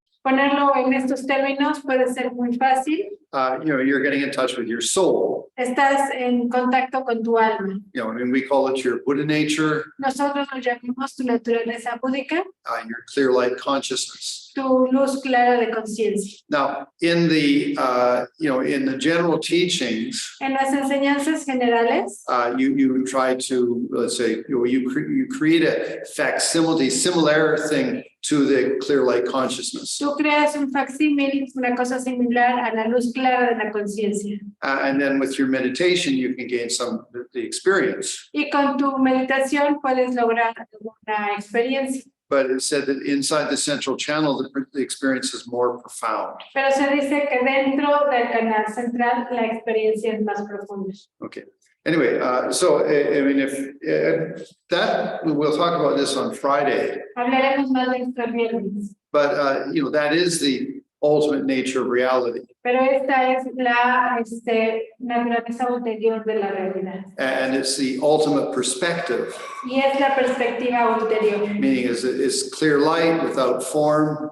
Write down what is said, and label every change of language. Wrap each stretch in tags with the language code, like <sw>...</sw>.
<es>Ponerlo en estos términos puede ser muy fácil.</es> <en>You're getting in touch with your soul.</en> <es>Estás en contacto con tu alma.</es> <en>We call it your Buddha nature.</en> <es>Nosotros lo llamamos tu naturaleza búdica,</es> <en>Your clear light consciousness.</en> <es>tu luz clara de conciencia.</es> <en>Now, in the general teachings,</en> <es>En las enseñanzas generales,</es> <en>you try to, let's say, you create a facsimile, similar thing to the clear light consciousness.</en> <es>tú creas un facsímil, una cosa similar a la luz clara de la conciencia.</es> <en>And then with your meditation, you can gain some of the experience.</en> <es>Y con tu meditación puedes lograr una experiencia.</es> <en>But it said that inside the central channel, the experience is more profound.</en> <es>Pero se dice que dentro del canal central la experiencia es más profunda. Okay.</es> <en>Anyway, so if that, we'll talk about this on Friday.</en> <es>Hablaremos más de esto el viernes.</es> <en>But that is the ultimate nature of reality.</en> <es>Pero esta es la naturaleza ulterior de la realidad.</es> <en>And it's the ultimate perspective.</en> <es>Y es la perspectiva ulterior.</es> <en>Meaning is clear light without form.</en>